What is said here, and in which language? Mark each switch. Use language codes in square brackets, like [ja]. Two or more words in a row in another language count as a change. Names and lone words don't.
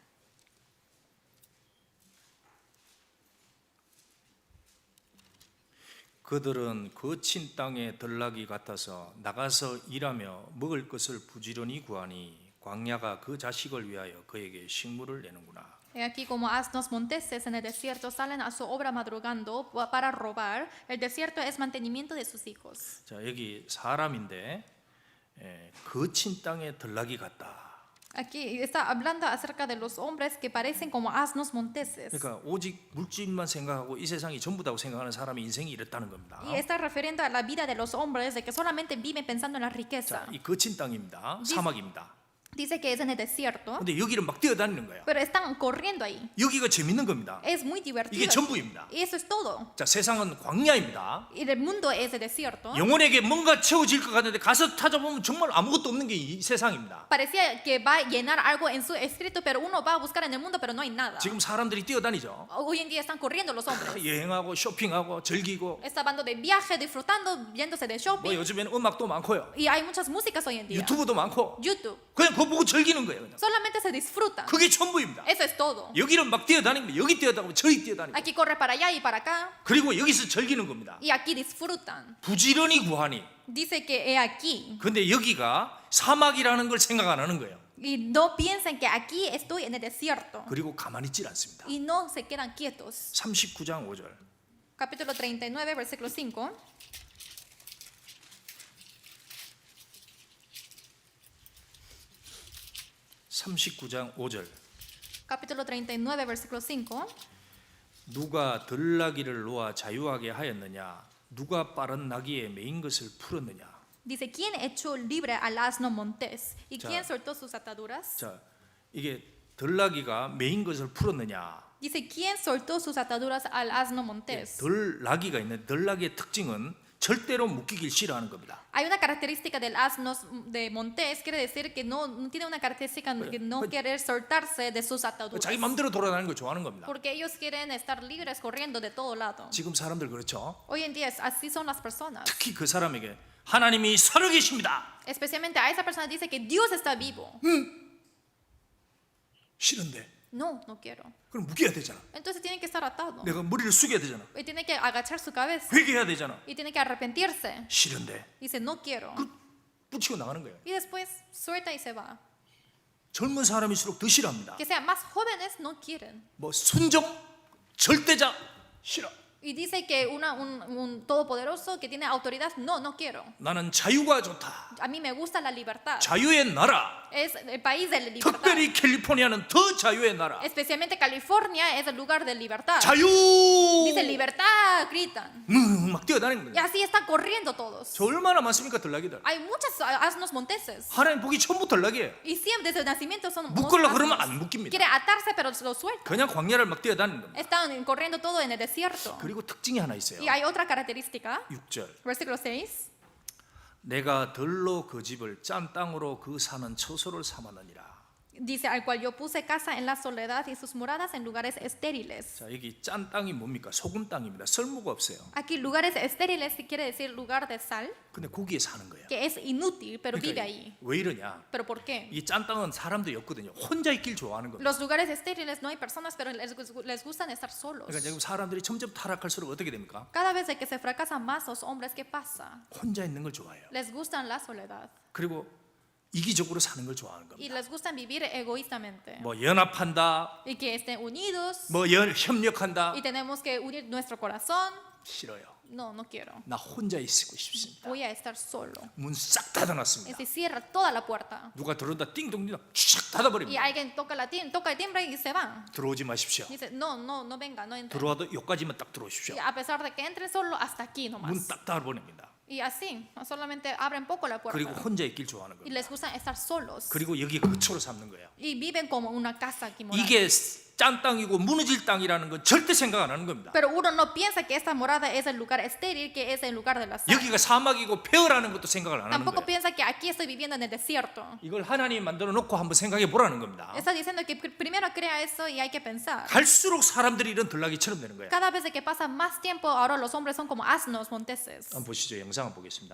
[ko] 그들은 거친 땅의 들나귀 같아서 나가서 일하며 먹을 것을 부지런히 구하니 광야가 그 자식을 위하여 그에게 식물을 내는구나. [es] He aquí como asnos monteses en el desierto salen a su obra madrugando para robar. El desierto es mantenimiento de sus hijos. [ko] 자, 여기 사람인데 거친 땅의 들나귀 같다. [es] Aquí está hablando acerca de los hombres que parecen como asnos monteses. [ko] 그러니까 오직 물질만 생각하고 이 세상이 전부다고 생각하는 사람의 인생이 이랬다는 겁니다. [es] Y está refiriendo a la vida de los hombres de que solamente viven pensando en la riqueza. [ko] 자, 이 거친 땅입니다. 사막입니다. [es] Dice que es en el desierto, [ko] 근데 여기를 막 뛰어다니는 거예요. [es] pero están corriendo ahí. [ko] 여기가 재밌는 겁니다. [es] Es muy divertido. [ko] 이게 전부입니다. [es] Y eso es todo. [ko] 자, 세상은 광야입니다. [es] Y el mundo es el desierto. [ko] 영혼에게 뭔가 채워질 것 같은데 가서 찾아보면 정말 아무것도 없는 게 이 세상입니다. [es] Parecía que va a llenar algo en su espíritu, pero uno va a buscar en el mundo, pero no hay nada. [ko] 지금 사람들이 뛰어다니죠. [es] Hoy en día están corriendo los hombres. [ko] 여행하고 쇼핑하고 즐기고 [es] Está hablando de viaje, disfrutando, yéndose de [ko] 뭐 [es] shopping. [ko] 요즘에는 음악도 많고요. [es] Y hay muchas músicas hoy en día. [ko] 유튜브도 많고 [es] YouTube. [ko] 그냥 그거 보고 즐기는 거예요. 그냥. [es] Solamente se disfrutan. [ko] 그게 전부입니다. [es] Eso es todo. [ko] 여기는 막 뛰어다니면 여기 뛰어다니고 저기 뛰어다니고 [es] Aquí corre para allá y para acá. [ko] 그리고 여기서 즐기는 겁니다. [es] Y aquí disfrutan. [ko] 부지런히 구하니. [es] Dice que he aquí. [ko] 근데 여기가 사막이라는 걸 생각 안 하는 거예요. [es] Y no piensen que aquí estoy en el desierto. [ko] 그리고 가만히 있질 않습니다. [es] Y no se quedan quietos. [ko] 39장 5절. [es] Capítulo 39, versículo 5. [ko] (39장 5절) [es] Capítulo 39, versículo 5. [ko] 누가 들나귀를 놓아 자유하게 하였느냐? 누가 빠른 나귀에 매인 것을 풀었느냐? [es] Dice, ¿quién echó libre al asno montés? ¿Y Ya. quién soltó sus ataduras? [ko] 자, 이게 들나귀가 매인 것을 풀었느냐? [es] Dice, ¿quién soltó sus ataduras al asno montés? [ko] 들나귀가 있는 들나귀의 특징은 절대로 묶이길 싫어하는 겁니다. [es] Hay una característica del asno de montés, quiere decir que no tiene una característica de no querer soltarse de sus ataduras. [ko] 자기 마음대로 돌아다니는 걸 좋아하는 겁니다. [es] Porque ellos quieren estar libres corriendo de todo lado. [ko] 지금 사람들 그렇죠? [es] Hoy en día así son las personas. [ko] 특히 그 사람에게 하나님이 살아계십니다. [es] Especialmente a esa persona dice que Dios está vivo. [ko] 싫은데 [es] No, no quiero. [ko] 그럼 묶여야 되잖아. [es] Entonces tiene que estar atado. [ko] 내가 머리를 숙여야 되잖아. [es] Y tiene que agachar su cabeza. [ko] 회개해야 되잖아. [es] Y tiene que arrepentirse. [ko] 싫은데 [es] Dice, no quiero. [ko] 붙이고 나가는 거예요. [es] Y después suelta y se va. [ko] 젊은 사람일수록 더 싫어합니다. [es] Que sean más jóvenes, no quieren. [ko] 뭐 순종, 절대자 싫어. [es] Y dice que un todopoderoso que tiene autoridad, no, no quiero. [ko] 나는 자유가 좋다. [es] A mí me gusta la libertad. [ko] 자유의 나라. [es] Es el país de la libertad. [ko] 특별히 캘리포니아는 더 자유의 나라. [es] Especialmente California es el lugar de libertad. [ko] 자유! [es] Dice libertad, gritan. [ko] 막 뛰어다니는 [es] Y [ko] 거예요. [es] así están corriendo todos. [ko] 저 얼마나 많습니까, 들나귀들. [es] Hay muchos asnos monteses. [ko] 하나님 보기 처음부터 들나귀예요. [es] Y siempre desde el nacimiento son [ko] 묶으려고 [es] asnos. [ko] 그러면 안 묶입니다. [es] Quiere atarse pero lo suelta. [ko] 그냥 광야를 막 뛰어다니는 겁니다. [es] Están corriendo todo en el desierto. [ko] 그리고 특징이 하나 있어요. [es] Y hay otra característica. [ko] 6절. [es] Versículo 6. [ko] 내가 들로 그 집을 짠 땅으로 그 사는 처소를 삼았느니라. [es] Dice, al cual yo puse casa en la soledad y sus moradas en lugares estériles. [ko] 자, 여기 짠 땅이 뭡니까? 소금 땅입니다. 쓸모가 없어요. [es] Aquí lugares estériles quiere decir lugar de sal, [ko] 근데 거기에 사는 거예요. [es] que es inútil, pero vive ahí. [ko] 왜 이러냐? [es] ¿Pero por qué? [ko] 이 짠 땅은 사람들이 없거든요. 혼자 있길 좋아하는 겁니다. [es] Los lugares estériles no hay personas, pero les gustan estar solos. [ko] 그러니까 지금 사람들이 점점 타락할수록 어떻게 됩니까? [es] Cada vez que se fracasan más los hombres, ¿qué pasa? [ko] 혼자 있는 걸 좋아해요. [es] Les gustan la soledad [ko] 그리고 이기적으로 사는 걸 좋아하는 [es] y [ko] 겁니다. [es] les gustan vivir egoístamente. [ko] 뭐 연합한다, [es] Y que estén unidos [ko] 뭐 협력한다. [es] y tenemos que unir nuestro corazón. [ko] 싫어요. [es] No, no quiero. [ko] 나 혼자 있고 싶습니다. [es] Voy a estar solo. [ko] 문 싹 닫아놨습니다. [es] Y se cierra toda la puerta. [ko] 누가 들어온다 띵동띵동 쫙 [es] Y [ko] 닫아버립니다. [es] alguien toca el timbre y se van. [ko] 들어오지 마십시오. [es] Dice, no, no, no venga, no entre. [ko] 들어와도 여기까지만 딱 들어오십시오. [es] Y a pesar de que entre solo hasta aquí [ko] 문 [es] nomás. [ko] 딱 닫아버립니다. [es] Y así, solamente abren poco la [ko] 그리고 [es] puerta. [ko] 혼자 있길 좋아하는 [es] Y [ko] 겁니다. [es] les gusta estar solos. [ko] 그리고 여기 거처로 삼는 거예요. [es] Y viven como una casa aquí morada. [ko] 이게 짠 땅이고 무너질 땅이라는 건 절대 생각 안 하는 겁니다. [es] Pero uno no piensa que esta morada es el lugar estéril, que es el lugar de la sal. [ko] 여기가 사막이고 폐허라는 것도 생각을 안 하는 [es] Tampoco [ko] 거예요. [es] piensa que aquí estoy viviendo en el desierto. [ko] 이걸 하나님이 만들어 놓고 한번 생각해 보라는 겁니다. [es] Está diciendo que primero crea eso y hay que pensar. [ko] 갈수록 사람들이 이런 들나귀처럼 되는 거예요. [es] Cada vez que pasa más tiempo, ahora los hombres son como asnos monteses. [ko] 한번 보시죠. 영상 한번 보겠습니다.